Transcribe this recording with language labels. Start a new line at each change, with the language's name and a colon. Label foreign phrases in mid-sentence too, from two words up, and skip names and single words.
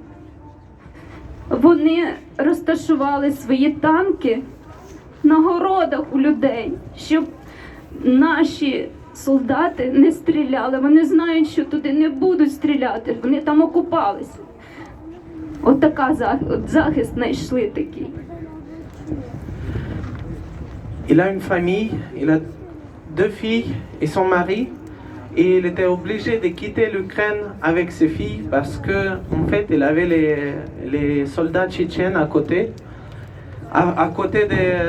Ukrainian: Вони розташували свої танки на городах у людей, щоб наші солдати не стріляли. Вони знають, що туди не будуть стріляти, вони там окупалися. Отака захист знайшли такий.
French: Il a une famille, il a 2 filles et son mari, et il était obligé de quitter l'Ukraine avec ses filles parce que, en fait, il avait les soldats tchétchènes à côté. À côté des.